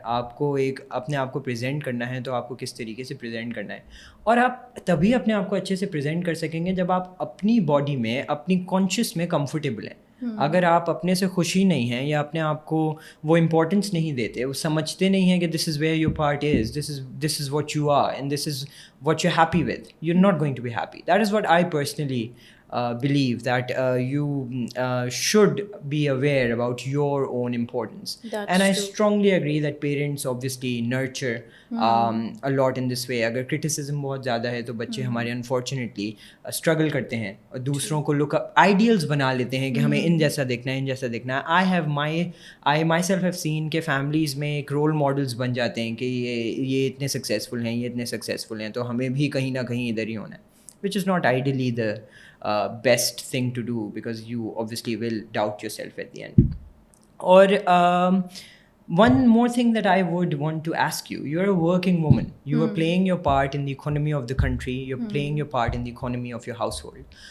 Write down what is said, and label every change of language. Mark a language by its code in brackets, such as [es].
[ur] آپ کو ایک اپنے آپ کو پریزنٹ کرنا ہے تو آپ کو کس طریقے سے پریزنٹ کرنا ہے, اور آپ تبھی اپنے آپ کو اچھے سے پریزنٹ کر سکیں گے جب آپ اپنی باڈی میں, اپنی کانشیس میں کمفرٹیبل ہیں. اگر آپ اپنے سے خوشی نہیں ہیں یا اپنے آپ کو وہ امپورٹنس نہیں دیتے, وہ سمجھتے نہیں ہیں کہ [en] This is where your part is, this is what you are and this is what you happy with, you are not going to be happy. That is what I personally believe that you should be aware about your own importance. That's And I true. strongly agree that parents obviously nurture a lot in this way. [ur] اگر criticism بہت زیادہ ہے تو بچے ہمارے unfortunately struggle کرتے ہیں اور دوسروں کو look up ideals بنا لیتے ہیں کہ ہمیں ان جیسا دیکھنا ہے ان جیسا دیکھنا ہے. [en] I myself have seen [ur] کہ families میں ایک role models بن جاتے ہیں کہ یہ اتنے successful ہیں, یہ اتنے successful ہیں, تو ہمیں بھی کہیں نہ کہیں ادھر ہی ہونا ہے, [en] which is not ideally the best thing to do because you obviously will doubt yourself at the end. Or one more thing that I would want to ask you, you're a working woman, you are playing your part in the economy of the country, you're playing your part in the economy of your household.